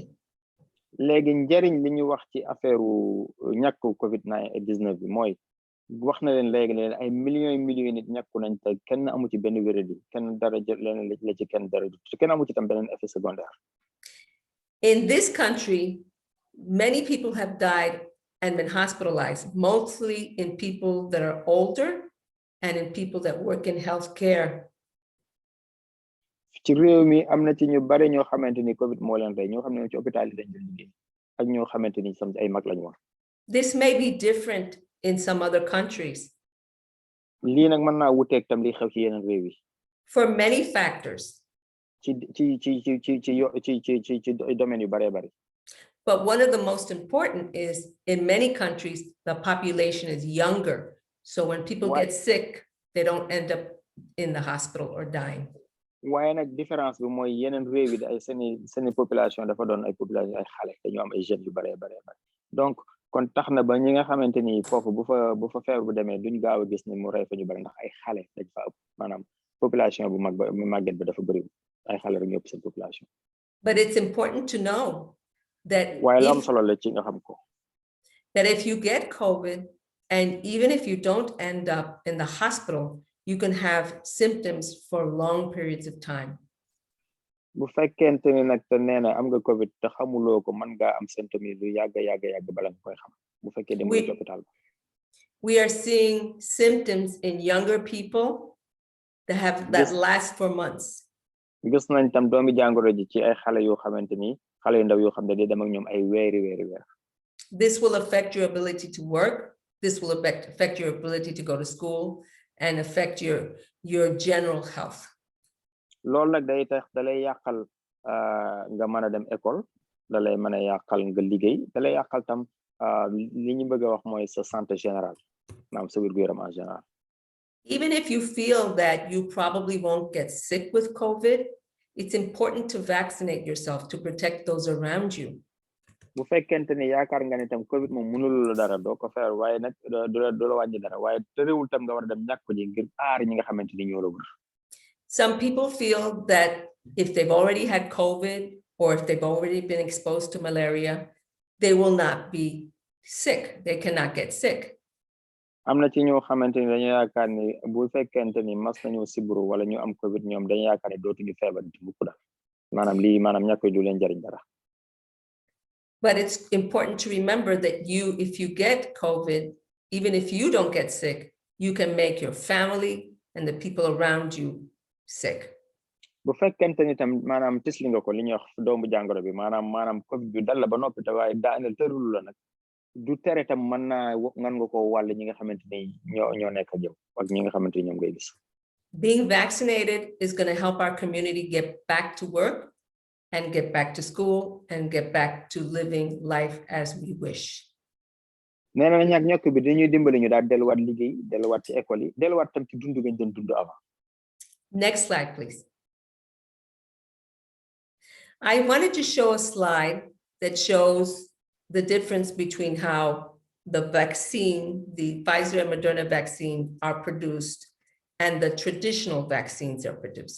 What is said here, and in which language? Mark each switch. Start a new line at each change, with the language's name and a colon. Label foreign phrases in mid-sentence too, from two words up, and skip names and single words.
Wolof: léegi njëriñ li ñu wax ci affaire ñàkk COVID-19 bi mooy wax na leen léegi leen ay millions nit ñàkku nañ te kenn amu ci benn wéradi kenn dara jël leen la ci kenn dara kenn amu ci tam beneen
French: effet secondaire.
English: In this country, many people have died and been hospitalized, mostly in people that are older and in people that work in healthcare.
Wolof: ci réew mi am na ci ñu bari ñoo xamante ni COVID moo leen rey ñoo xam ne ci hôpital yi dañ liggéey ak ñoo xamante ni sam ay mag lañu woon.
English: This may be different in some other countries.
Wolof: lii nag mën naa wuteeg tam li xew ci yeneen réew yi.
English: For many factors.
Wolof: ci domaine yu baree bari.
English: But one of the most important is in many countries, the population is younger. So when people get sick, they don't end up in the hospital or dying.
Wolof: waaye nag différence bi mooy yeneen réew yi ay seeni population dafa doon ay population ay xale dañu am ay jeunes yu baree bari donc kon tax na ba ñi nga xamante ni foofu bu fa feebar bu demee duñ gaaw a gis ni mu rey fa ñu bari ndax ay xale dañ fa ëpp maanaam population bu mag ba màgget ba dafa bëri ay xale rek ñu ëpp seen population.
English: But it's important to know that
Wolof: waaye lu am solo la ci nga xam ko.
English: That if you get COVID and even if you don't end up in the hospital, you can have symptoms for long periods of time.
Wolof: bu fekkente ni nag te nee na am nga COVID te xamuloo ko mën ngaa am symptômes yi lu yàgg bala nga koy xam bu fekkee dem nga hôpital.
English: We are seeing symptoms in younger people that last for months.
Wolof: gis nañ tam doomi jàngoro ji ci ay xale yoo xamante ni xale yu ndaw yoo xam ne day dem ak ñoom ay weeri.
English: This will affect your ability to work. This will affect your ability to go to school and affect your general health.
Wolof: loolu nag day tax dalay yàqal nga mën a dem école dalay mën a yàqal nga liggéey dalay yàqal tam li ñu bëgg a wax mooy sa
French: santé générale
Wolof: maanaam sa wér-gu-yaram
French: en général.
English: Even if you feel that you probably won't get sick with COVID, it's important to vaccinate yourself to protect those around you.
Wolof: bu fekkente ni yaakaar nga ne tam COVID moom mënul la dara doo ko feer waaye nag du la wàññi dara waaye terewul tam nga war a dem ñàkk ko ji ngir aar ñi nga xamante ni ñoo la wër.
English: Some people feel that if they've already had COVID or if they've already been exposed to malaria, they will not be sick. They cannot get sick.
Wolof: am na ci ñoo xamante ni dañu yaakaar ni bu fekkente ni mas nañu siburu wala ñu am COVID ñoom dañu yaakaar ne dootuñu feebar ci mukk daal maanaam ñàkk du leen jariñ dara.
English: But it's important to remember that if you get COVID, even if you don't get sick, you can make your family and the people around you sick.
Wolof: bu fekkente ni tam maanaam tisli nga ko li ñuy wax doomu jàngoro bi maanaam COVID bi dal la ba noppi te waaye daaneel tërul la nag du tere tam mën naa ngan nga ko wàll ñi nga xamante ni ñoo nekk ak yow ak ñi nga xamante ni ñoom ngay gis.
English: Being vaccinated is going to help our community get back to work and get back to school and get back to living life as we wish.
Wolof: nee na ñàkk bi dañuy dimbali ñu daal delluwaat liggéey delluwaat ci école yi delluwaat tam ci dundu gañ doon dund avant.
English: Next slide, please. I wanted to show a slide that shows the difference between how the vaccine, the Pfizer and Moderna vaccine are produced and the traditional vaccines are produced.